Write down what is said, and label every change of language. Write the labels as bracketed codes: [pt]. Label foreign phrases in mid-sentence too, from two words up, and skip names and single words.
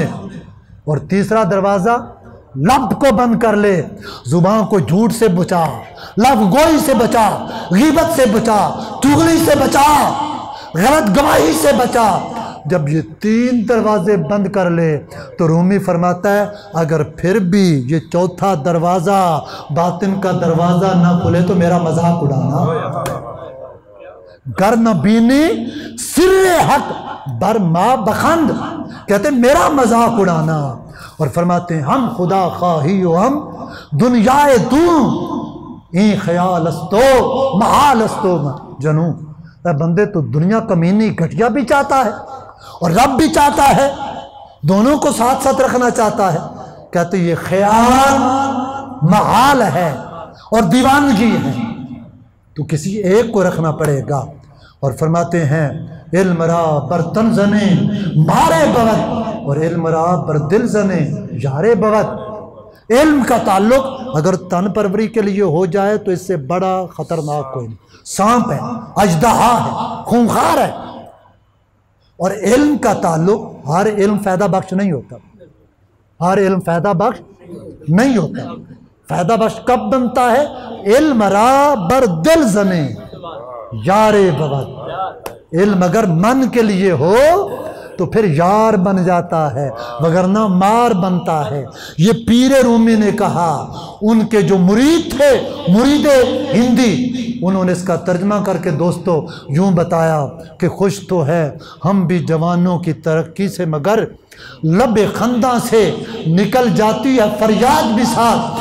[ur] اور تیسرا دروازہ لب کو بند کر لے، زبان کو جھوٹ سے بچا، لب گوئی سے بچا، غیبت سے بچا، چغلی سے بچا، غلط گواہی سے بچا۔ جب یہ تین دروازے بند کر لے تو رومی فرماتا ہے اگر پھر بھی یہ چوتھا دروازہ باطن کا دروازہ نہ کھلے تو میرا مذاق اڑانا۔ [fa] گر نہ بینی سر حق بر ما بخند، [ur] کہتے ہیں میرا مذاق اڑانا۔ اور فرماتے ہیں [fa] ہم خدا خواہی و ہم دنیائے دوں، این خیال استو محال استو جنوں۔ [ur] اے بندے تو دنیا کمینی گھٹیا بھی چاہتا ہے اور رب بھی چاہتا ہے، دونوں کو ساتھ ساتھ رکھنا چاہتا ہے۔ کہتے یہ خیال محال ہے اور دیوانگی ہے، تو کسی ایک کو رکھنا پڑے گا۔ [fa] اور فرماتے ہیں علم را بر تن زنے مارے بغت، اور علم را بر دل زنے یارے بغت۔ [ur] علم کا تعلق اگر تن پروری کے لیے ہو جائے تو اس سے بڑا خطرناک کوئی نہیں، سانپ ہے، اژدہا ہے، خونخوار ہے۔ اور علم کا تعلق، ہر علم فائدہ بخش نہیں ہوتا، ہر علم فائدہ بخش نہیں ہوتا۔ فائدہ بخش کب بنتا ہے؟ [fa] علم را بر دل زنے یارے بغت۔ [ur] علم اگر من کے لیے ہو تو پھر یار بن جاتا ہے، وگرنہ مار بنتا ہے۔ یہ پیر رومی نے کہا، ان کے جو مرید تھے، مرید ہندی، انہوں نے اس کا ترجمہ کر کے دوستو یوں بتایا کہ خوش تو ہے ہم بھی جوانوں کی ترقی سے، مگر لب خنداں سے نکل جاتی ہے فریاد بھی ساتھ۔